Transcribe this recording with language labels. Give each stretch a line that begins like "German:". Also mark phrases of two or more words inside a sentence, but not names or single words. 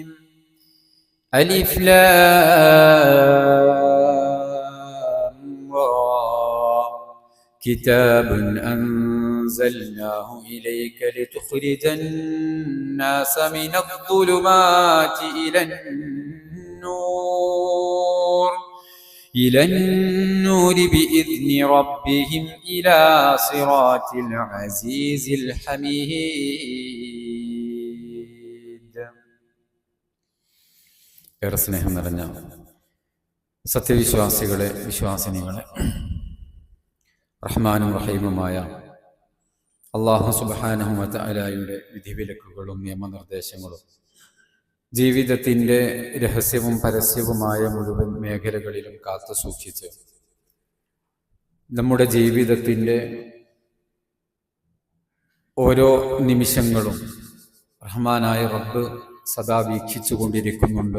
Arabic: ألف لام را، كتاب أنزلناه إليك لتخرج الناس من الظلمات إلى النور بإذن ربهم إلى صراط العزيز الحميد.
Malayalam: ഏറെ സ്നേഹം നിറഞ്ഞ സത്യവിശ്വാസികളെ, വിശ്വാസിനികളെ, റഹ്മാനും റഹീമുമായ അല്ലാഹു
Arabic: سبحانه وتعالى
Malayalam: വിധിവിലക്കുകളും നിയമനിർദ്ദേശങ്ങളും ജീവിതത്തിൻ്റെ രഹസ്യവും പരസ്യവുമായ മുഴുവൻ മേഖലകളിലും കാത്തു സൂക്ഷിച്ച് നമ്മുടെ ജീവിതത്തിൻ്റെ ഓരോ നിമിഷങ്ങളും റഹ്മാനായ റബ്ബ് സദാ വീക്ഷിച്ചു കൊണ്ടിരിക്കുന്നുണ്ട്.